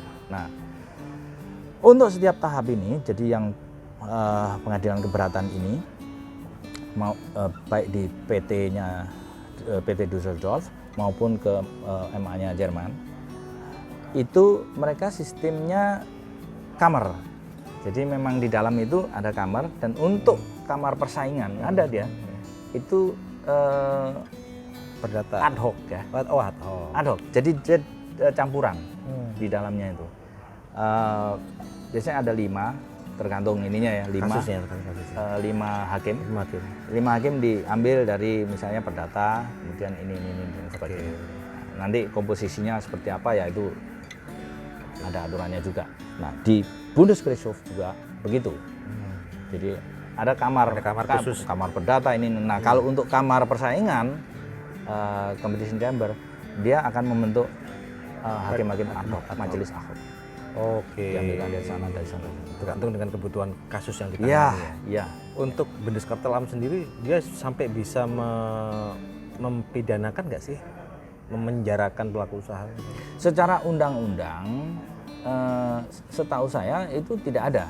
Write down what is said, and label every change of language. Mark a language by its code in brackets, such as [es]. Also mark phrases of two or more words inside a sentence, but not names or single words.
[id] Nah, untuk setiap tahap ini, jadi yang pengadilan keberatan ini mau baik di PT-nya PT Düsseldorf maupun ke MA-nya Jerman, itu mereka sistemnya kamar. Jadi memang di dalam itu ada kamar, dan untuk kamar persaingan ada dia. Itu perdata [la] ad hoc ya. Oh, ad hoc. Ad hoc. [id] Jadi dia campuran di dalamnya itu. Biasanya ada 5, tergantung ininya ya, 5 kasusnya. 5 hakim. 5 hakim diambil dari misalnya perdata, kemudian ini seperti ini. Nanti komposisinya seperti apa ya itu ada aturannya juga. Nah, di Bundesgerichtshof juga begitu. Jadi ada kamar khusus, kamar perdata ini. Nah, kalau untuk kamar persaingan [en] competition chamber, [id] dia akan membentuk hakim-hakim [la] ad hoc, [id] majelis [la] ad hoc. [id] Oke. Diambilkan dari sana. Tergantung dengan kebutuhan kasus yang ditangani. Iya. Untuk Bundeskartellamt sendiri, dia sampai bisa mempidanakan nggak sih? Memenjarakan pelaku usaha? Secara undang-undang, setahu saya itu tidak ada.